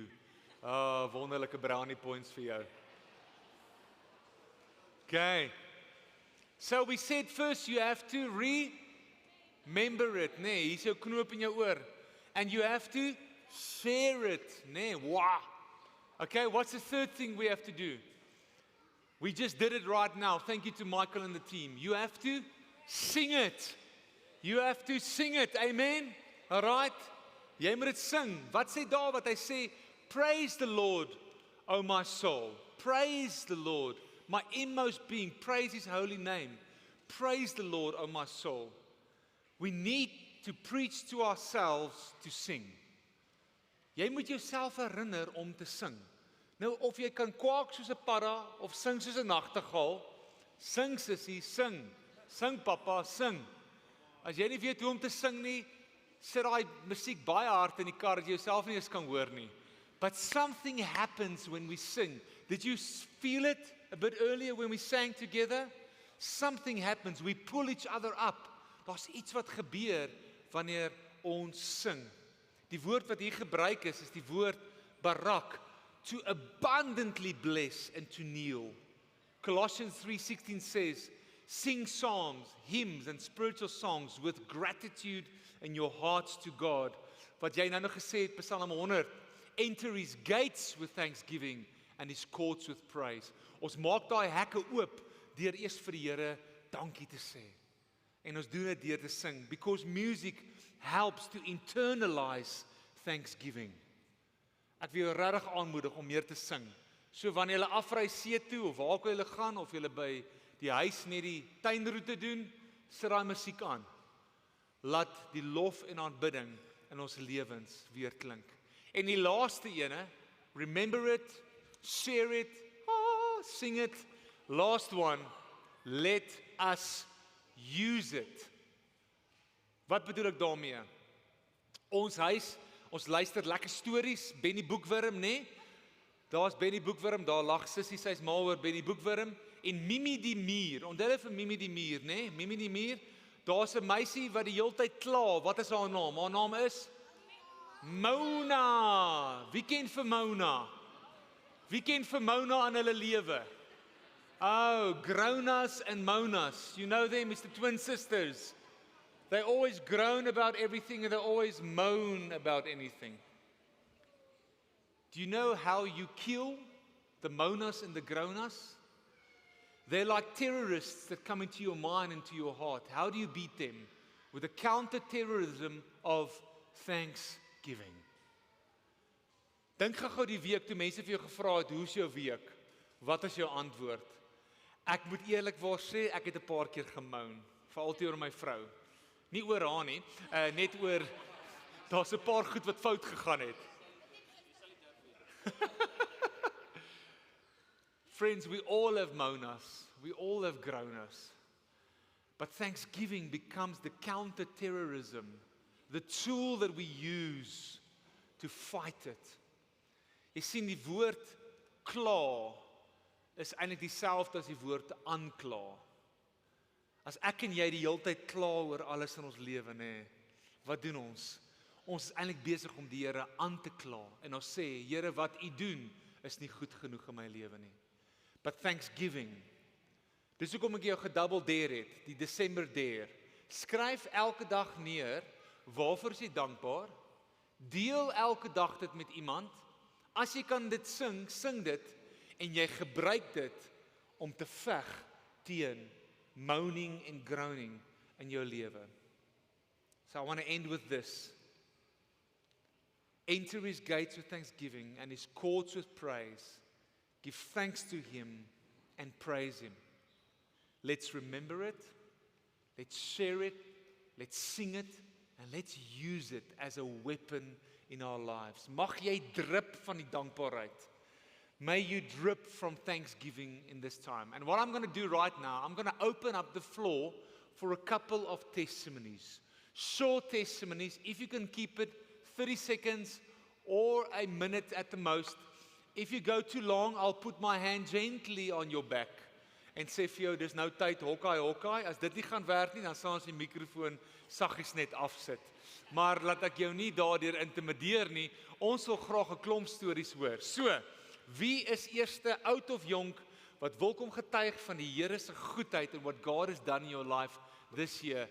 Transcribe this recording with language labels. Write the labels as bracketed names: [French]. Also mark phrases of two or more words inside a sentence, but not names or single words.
[Afrikaans] Oh, wonderlike [English] brownie points [Afrikaans] vir jou. [English] Okay, so we said first you have to remember it, [Afrikaans] nee, hier's jou knoop in jou oor. [English] And you have to share it, nee, wow. Okay, what's the third thing we have to do? We just did it right now. Thank you to Michael and the team. You have to sing it. You have to sing it, amen? All right? [Afrikaans] Jy moet dit sing. Wat sê Dawid? Hy sê, [English] praise the Lord, O my soul. Praise the Lord. My inmost being, praise his holy name. Praise the Lord, O my soul. We need to preach to ourselves to sing. [Afrikaans] Jy moet jouself herinner om te sing. Nou, of jy kan kwak soos 'n padda, of sing soos 'n nagtegaal, sing sussie, sing. Sing papa, sing. As jy nie weet hoe om te sing nie, sit daai musiek baie hard in die kar dat jy jouself nie eens kan hoor nie. [English] But something happens when we sing. Did you feel it a bit earlier when we sang together? Something happens. We pull each other up. [Afrikaans] Daar's iets wat gebeur wanneer ons sing. Die woord wat hier gebruik is die woord barak, [English] to abundantly bless and to kneel. Colossians 3:16 says, sing psalms, hymns and spiritual songs with gratitude in your hearts to God. [Afrikaans] Wat jy nou gesê het, Psalm 100, [English] enter his gates with thanksgiving and his courts with praise. [Afrikaans] Ons maak daai hekke oop deur eers vir die Here dankie te sê. En ons doen dit deur te sing, [English] because music helps to internalize thanksgiving. [Afrikaans] Ek wil jou regtig aanmoedig om meer te sing. So wanneer jy afry see toe, of waar ook al jy gaan, of jy by die huis net die tuinroete doen, sit daai musiek aan. Laat die lof en aanbidding in ons lewens weer klink. En die laaste ene, [English] remember it, share it, sing it. Last one, let us use it. [Afrikaans] Wat bedoel ek daarmee? Ons huis, ons luister lekker stories, Benny Boekwurm, né? Daar's Benny Boekwurm, daar lag sussie, sy's mal oor Benny Boekwurm. En Mimi die Mier, onthou vir Mimi die Mier, né? Mimi die Mier, daar's 'n meisie wat die heeltyd kla. Wat is haar naam? Haar naam is Mona. Wie ken vir Mona? Wie ken vir Mona in hulle lewe? [English] Oh, Gronas and Monas. You know them, it's the twin sisters. They always groan about everything and they always moan about anything. Do you know how you kill the moaners and the groaners? They're like terrorists that come into your mind, into your heart. How do you beat them? With the counter-terrorism of thanksgiving. [Afrikaans] Dink gou die week toe mense vir jou gevra het, hoe is jou week? Wat is jou antwoord? Ek moet eerlikwaar sê, ek het 'n paar keer gemoan, veral teenoor my vrou. Nie oor haar nie, net oor daar's 'n paar goed wat fout gegaan het. [English] Friends, we all have moaners, we all have groaners. But thanksgiving becomes the counter-terrorism, the tool that we use to fight it. [Afrikaans] Jy sien die woord kla is eintlik dieselfde as die woord aankla. As ek en jy die hele tyd kla oor alles in ons lewe, nê, wat doen ons? Ons is eintlik besig om die Here aan te kla en ons sê, Here, wat U doen is nie goed genoeg in my lewe nie. [English] But thanksgiving, [Afrikaans] dis hoekom ek jou gedouble dare het, die [English] December dare. [Afrikaans] Skryf elke dag neer, waarvoor is jy dankbaar? Deel elke dag dit met iemand. As jy kan dit sing, sing dit en jy gebruik dit om te veg teen [English] moaning and groaning [Afrikaans] in jou lewe. [English] So I want to end with this. Enter his gates with thanksgiving and his courts with praise. Give thanks to him and praise him. Let's remember it, let's share it, let's sing it, and let's use it as a weapon in our lives. [Afrikaans] Mag jy drip van die dankbaarheid. [English] May you drip from thanksgiving in this time. And what I'm going to do right now, I'm going to open up the floor for a couple of testimonies. Short testimonies, if you can keep it 30 seconds or a minute at the most. If you go too long, I'll put my hand gently on your back [Afrikaans] en sê vir jou, dis nou tyd, hokkai. As dit nie gaan werk nie, dan sal ons die mikrofoon saggies net afsit. Maar laat ek jou nie daardeur intimideer nie. Ons wil graag 'n klomp stories hoor. So, wie is eerste, oud of jonk, wat wil kom getuig van die Here se goedheid [English] and what God has done in your life this year?